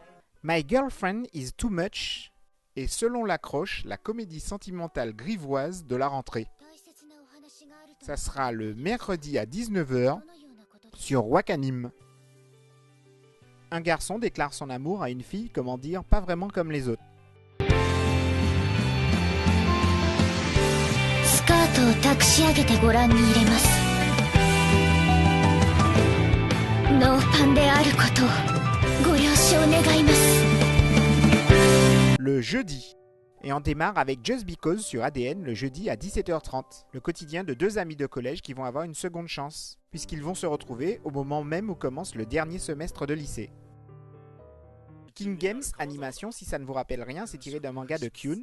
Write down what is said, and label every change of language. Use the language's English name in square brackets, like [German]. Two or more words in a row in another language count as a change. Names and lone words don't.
[French] My Girlfriend is Too Much est selon l'accroche la comédie sentimentale grivoise de la rentrée. Ça sera le mercredi à 19h sur Wakanim. Un garçon déclare son amour à une fille, comment dire, pas vraiment comme les autres. [Japanese] スカートを託し上げてご覧に入れます。ノーパンであることをご了承願います。 [French] Le jeudi. Et on démarre avec Just Because sur ADN le jeudi à 17h30. Le quotidien de 2 amis de collège qui vont avoir une seconde chance, puisqu'ils vont se retrouver au moment même où commence le dernier semestre de lycée. King Games Animation, si ça ne vous rappelle rien, c'est tiré d'un manga de Kyun.